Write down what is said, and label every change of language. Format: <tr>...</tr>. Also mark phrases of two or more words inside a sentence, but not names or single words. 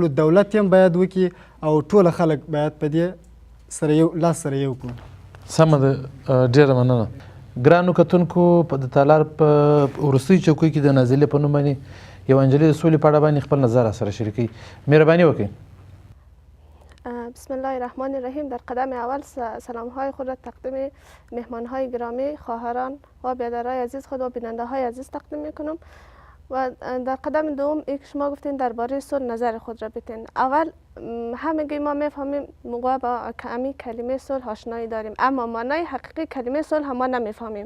<ps>دولت هم باید وکړي او ټوله خلک باید په دې سره یو لاس سره یو کړو. سمه ده، ډېره مننه. ګرانو کتونکو د تالار په وروستۍ چوکۍ کې د نازلې په نوم باندې یو انجلۍ د سولې په اړه باندې خپل نظر سره شریکوي. مهرباني وکړئ.</ps> <ar>بسم الله الرحمن الرحیم.</ar> <fa>در قدم اول سلام های خود را تقدیم مهمان های گرامی، خواهران و برادرای عزیز خود و بیننده های عزیز تقدیم میکنم. و در قدم دوم یک شما گفتین درباره صلح نظر خود را بتین. اول همگی ما میفهمیم موقع با همین کلمه صلح آشنایی داریم، اما معنای حقیقی کلمه صلح ما نمیفهمیم.</fa>